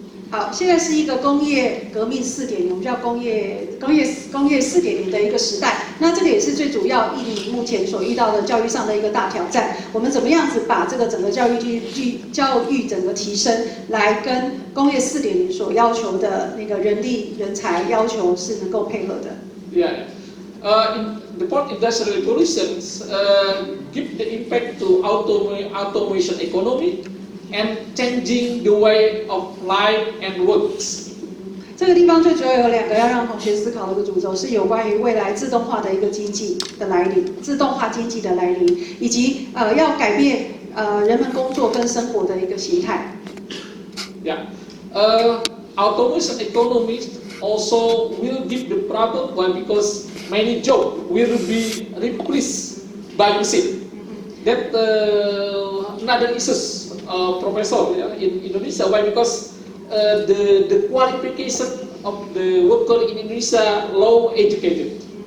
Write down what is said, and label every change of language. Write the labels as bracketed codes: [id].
[zh] 好，现在是一个工业革命4.0，我们叫工业4.0的一个时代。那这个也是最主要印尼目前所遇到的教育上的一个大挑战。我们怎么样子把这个整个教育整个提升，来跟工业4.0所要求的那个人力人才要求是能够配合的。 [en] Yeah. In the post-industrial revolutions give the impact to automation economy and changing the way of life and works. [zh] 这个地方最主要有2个要让同学思考的一个主轴，是有关于未来自动化的一个经济的来临，自动化经济的来临，以及要改变人们工作跟生活的一个形态。 [en] Yeah. Automation economy also will give the problem why because many jobs will be replaced by machine. That another issues, Professor, in Indonesia. Why? Because the qualification of the worker in Indonesia low educated.